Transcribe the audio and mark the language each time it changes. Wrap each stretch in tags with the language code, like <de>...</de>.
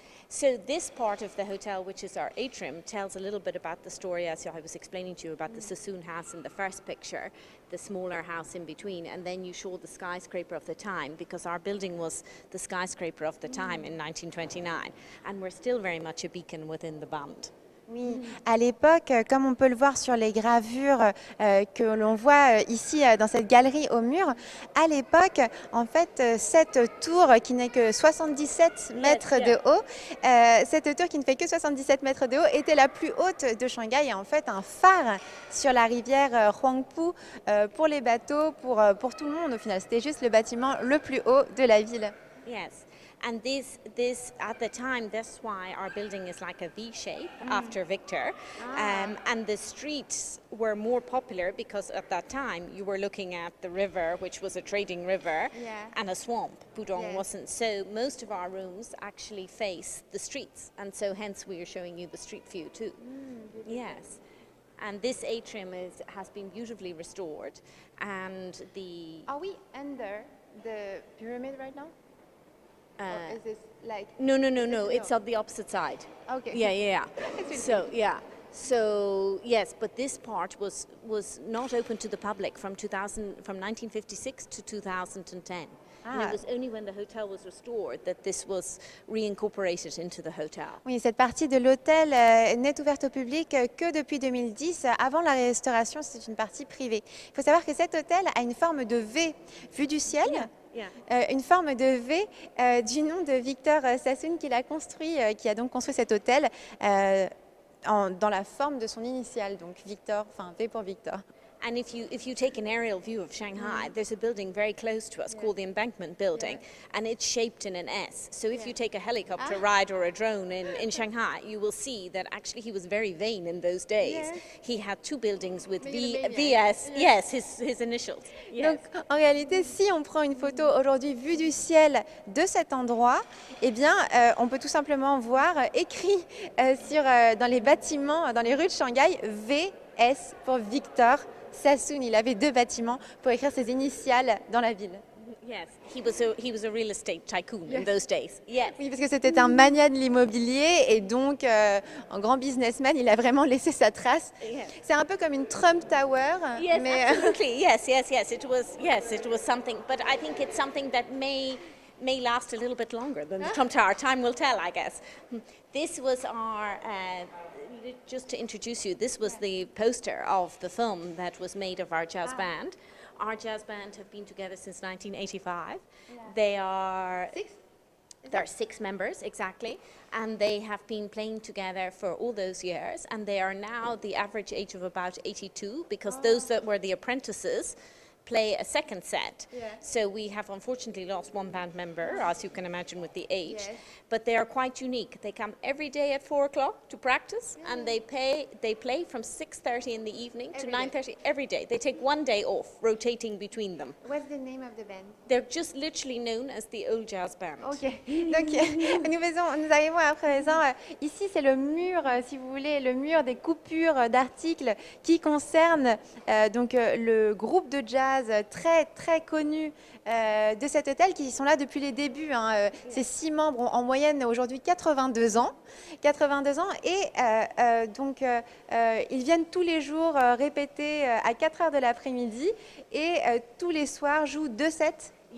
<en>So this part of the hotel, which is our atrium, tells a little bit about the story, as I was explaining to you about the Sassoon house in the first picture, the smaller house in between, and then you show the skyscraper of the time, because our building was the skyscraper of the time in 1929, and we're still very much a beacon within the band.</en> <fr>Oui, à l'époque, comme on peut le voir sur les gravures que l'on voit ici dans cette galerie au mur, à l'époque, en fait, cette tour qui n'est que 77 mètres de haut, cette tour qui ne fait que 77 mètres de haut était la plus haute de Shanghai et en fait un phare sur la rivière Huangpu pour les bateaux, pour tout le monde au final. C'était juste le bâtiment le plus haut de la ville.</fr> <en>Yes. And this at the time, that's why our building is like a V shape after Victor. And the streets were more popular because at that time you were looking at the river, which was a trading river, and a swamp. Pudong wasn't. So most of our rooms actually face the streets. And so hence we are showing you the street view too. Yes. And this atrium has been beautifully restored. And the... Are we under the pyramid right now? Or is this like... No. It's on the opposite side. Okay. Yeah. So yes, but this part was not open to the public from 1956 to 2010. And it was only when the hotel was restored that this was reincorporated into the hotel.</en> <fr>Oui, cette partie de l'hôtel n'est ouverte au public que depuis 2010. Avant la restauration, c'est une partie privée. Il faut savoir que cet hôtel a une forme de V vue du ciel. une forme de V du nom de Victor Sassoon qui qui a donc construit cet hôtel dans la forme de son initiale, donc Victor, enfin V pour Victor.</fr> <en>And if you take an aerial view of Shanghai, there's a building very close to us called the Embankment Building, and it's shaped in an S. So if you take a helicopter ride or a drone in Shanghai, you will see that actually he was very vain in those days. He had two buildings with VS, yes, his initials.</en> <fr>Donc en réalité, si on prend une photo aujourd'hui vue du ciel de cet endroit, eh bien, on peut tout simplement voir écrit dans les bâtiments, dans les rues de Shanghai, VS pour Victor Sassoon. Il avait deux bâtiments pour écrire ses initiales dans la ville.</fr> <en>Yes, he was a real estate tycoon in those days. Yes.</en> <fr>Oui, parce que c'était un magnat de l'immobilier et donc un grand businessman. Il a vraiment laissé sa trace. C'est un peu comme une Trump Tower.</fr> <en>Yes,</en> <fr>mais</fr> <en>absolutely. Yes. It was something, but I think it's something that may last a little bit longer than the Trump Tower. Time will tell, I guess. This was our. Just to introduce you, this was the poster of the film that was made of our jazz band. Our jazz band have been together since 1985. There are 6 members, exactly, and they have been playing together for all those years, and they are now the average age of about 82, because those that were the apprentices play a second set. So we have unfortunately lost one band member, as you can imagine with the age, but they are quite unique. They come every day at 4 o'clock to practice, and they play from 6:30 in the evening to 9:30 every day. They take one day off, rotating between them. What's the name of the band? They're just literally known as the Old Jazz Band.</en> <fr>Ok, donc nous arrivons à présent, ici c'est le mur, si vous voulez, le mur des coupures d'articles qui concernent donc le groupe de jazz très très connu de cet hôtel qui sont là depuis les débuts. Ces 6 membres ont en moyenne aujourd'hui 82 ans et donc ils viennent tous les jours répéter à 4 heures de l'après-midi et tous les soirs jouent 2 sets.</fr>